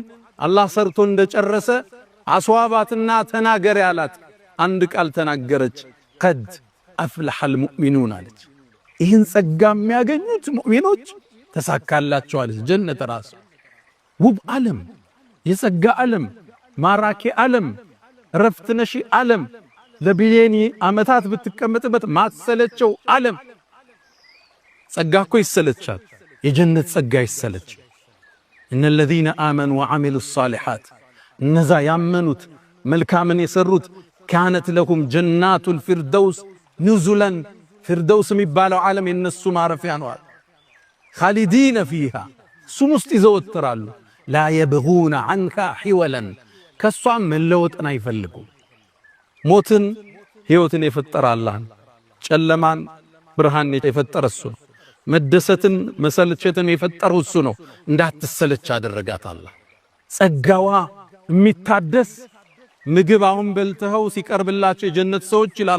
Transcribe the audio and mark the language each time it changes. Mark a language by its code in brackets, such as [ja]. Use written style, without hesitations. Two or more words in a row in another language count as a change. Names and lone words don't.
[am] አላህ ሰርቶ እንደጨረሰ አስዋባትና ተናገር ያላት አንድ ቃል ተናገረች። [ar] قد أفلح المؤمنون [am] አለች። ይህን ጸጋ የሚያገኙት ሙእሚኖች ተሳካላቸው አለች። ጀነት ራሱ ውብ ዓለም፣ የጸጋ ዓለም፣ ማራኪ ዓለም፣ ረፍት ነሺ ዓለም፣ ለቢሊየን ዓመታት ብትቀመጥበት ማሰለቸው ዓለም። ጸጋ እኮ ይሰለቻል፣ የጀነት ጸጋ ይሰለች። እነ [ar] الذين آمنوا وعملوا الصالحات [am] እነዛ ያመኑት መልካምን የሰሩት [ar] كانت لهم جنات الفردوس نزلا فردوس [am] የሚባለው ዓለም የነሱ ማረፊያ ነው። [ar] خالدين فيها [am] እሱም ውስጥ ይዘወትራሉ። [ar] لا يبغون عنها حولا [am] ከሷም መለወጥን አይፈልጉም። ሞትን ህይወትን የፈጠረ አላህ ነው። ጨለማን ብርሃን የፈጠረ እሱ ነው። መደሰትን መሰልቸትን የፈጠረው እሱ ነው። እንዳትሰለች አደረጋት አላህ። ጸጋዋ የሚታደስ ምግብ አሁን በልተው ሲቀርብላቸው የጀነት ሰዎች ይላል